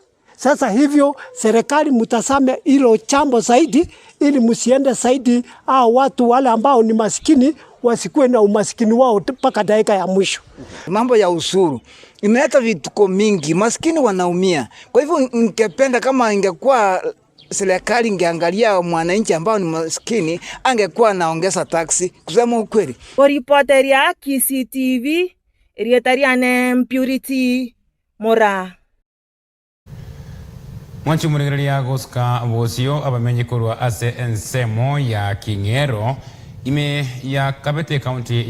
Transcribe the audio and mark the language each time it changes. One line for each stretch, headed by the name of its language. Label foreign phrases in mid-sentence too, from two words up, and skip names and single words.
Swahili: Sasa hivyo serikali mtasame hilo chambo zaidi, ili msiende zaidi watu wale ambao ni maskini wasikue na umaskini wao mpaka dakika ya mwisho. Mambo ya usuru imeleta vituko mingi, maskini wanaumia. Kwa hivyo ningependa kama ingekuwa serikali ingeangalia mwananchi ambao ni maskini, angekuwa naongeza taksi, kusema ukweli. Reporter ya KCTV Rietariane Purity Mora.
Gusii: Mwanchi murigereria goska bosio abamenyi korwa ase ensemo ya King'ero ime ya Kabete County